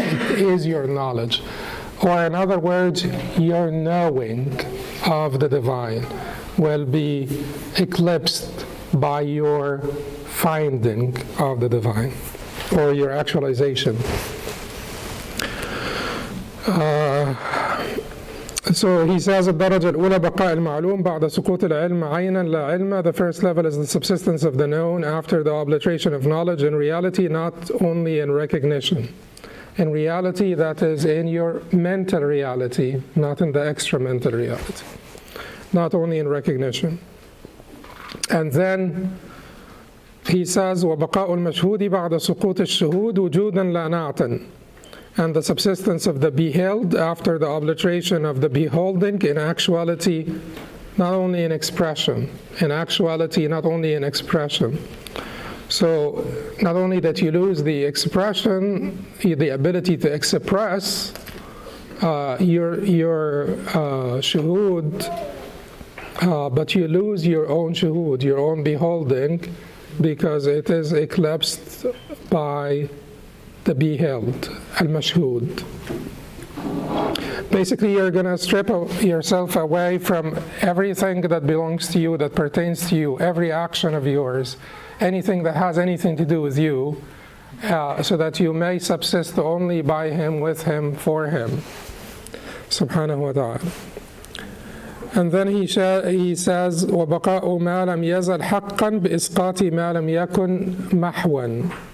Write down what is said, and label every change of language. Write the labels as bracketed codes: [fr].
[en] It is your knowledge. Or in other words, your knowing of the divine will be eclipsed by your finding of the divine, or your actualization. So he says [ar] الدرجة الأولى بقاء المعلوم بعد سقوط العلم عينا لا علم. [en] The first level is the subsistence of the known after the obliteration of knowledge in reality, not only in recognition. In reality, that is in your mental reality, not in the extra-mental reality. Not only in recognition. And then he says [ar] وبقاء المشهود بعد سقوط الشهود وجودا لا نعتا. [en] And the subsistence of the beheld after the obliteration of the beholding in actuality, not only in expression. In actuality, not only in expression. So not only that you lose the expression, the ability to express your shuhud, but you lose your own shuhud, your own beholding, because it is eclipsed by the beheld, al-mashhud. Basically, you're going to strip yourself away from everything that belongs to you, that pertains to you, every action of yours, anything that has anything to do with you, so that you may subsist only by him, with him, for him, subhanahu wa ta'ala. And then he says, [ar] وَبَقَاءُ مَا لَمْ يَزَلْ حَقًّا بِإِسْقَاطِ مَا لَمْ يَكُنْ مَحْوًا.